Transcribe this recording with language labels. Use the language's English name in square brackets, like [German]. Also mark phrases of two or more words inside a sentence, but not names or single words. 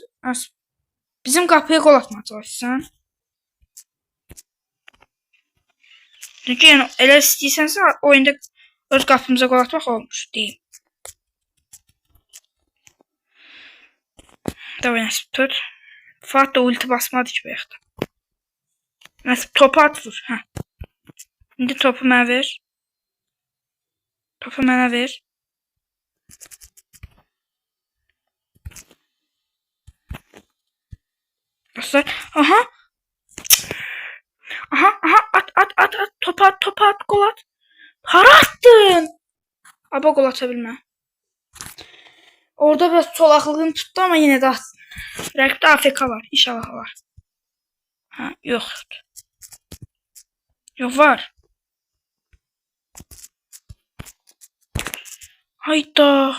[Turkish] Bizim kapıya gol atmaya çalışsan. [Azerbaijani] Çünkü yani elə istəyirsənsə oyunda öz qapımıza gol atmaq olmuş değil. Davay Nasip tut. Fuat da ulti basmadı ki bayaqda. Nasip topu at vur. Hə. İndi topu mənə ver. Topu mənə ver. Dostlar. Aha. At. Topu at. Gol at. Hara attın. Aba gol atabilmə. [Turkish] Orada biraz çolaklığını tuttu ama yine de attın. Rakipte AFK var. İnşallah var. Ha, yok. Yok var. Hayda.